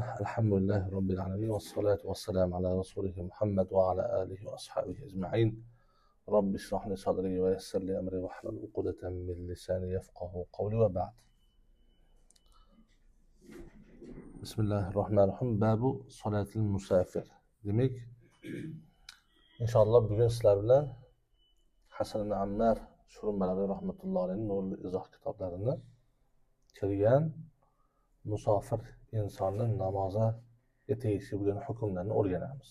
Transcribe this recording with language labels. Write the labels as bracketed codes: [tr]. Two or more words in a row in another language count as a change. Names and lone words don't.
[ar] الحمد لله رب العالمين، والصلاة والسلام على رسوله محمد وعلى آله وأصحابه أجمعين. رب اشرح لي صدري ويسر لي أمري واحلل عقدة من لساني يفقه قولي. وبعد. بسم الله الرحمن الرحيم. باب صلاة المسافر. [uz] Demek, inshaalloh bugun sizlar bilan Hasan ibn Ammar Shurumbalari [ar] رحمة الله عليه [uz] nurli izoh kitoblarini kirgan musofir insonning namoza tegishi bo'lgan hukmlarni o'rganamiz.